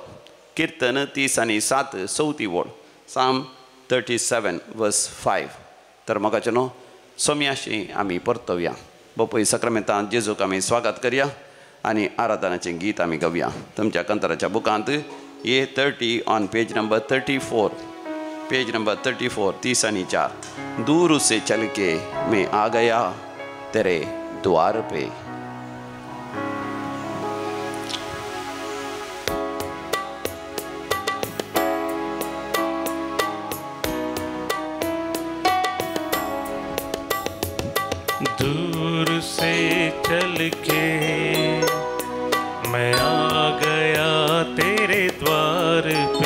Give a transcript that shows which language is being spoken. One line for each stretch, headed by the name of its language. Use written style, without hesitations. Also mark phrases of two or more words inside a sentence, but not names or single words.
Konkani: कीर्तन 30:7 चवथी वळ साम 37 वर्स 5. तर मोगाच्यानो सोम्याशी आमी परतवया. बापूय सक्रामेंतांत जेजूक आमी स्वागत करया आनी आराधनाचें गीत आमी गावया. तुमच्या कंतराच्या बुकांत A30
English: on page number 34 page number 34
Konkani: 30:4.
Hindi: दूर से चल के मैं आ गया तेरे द्वार पे. दूर से चल के मैं आ गया तेरे द्वार पे.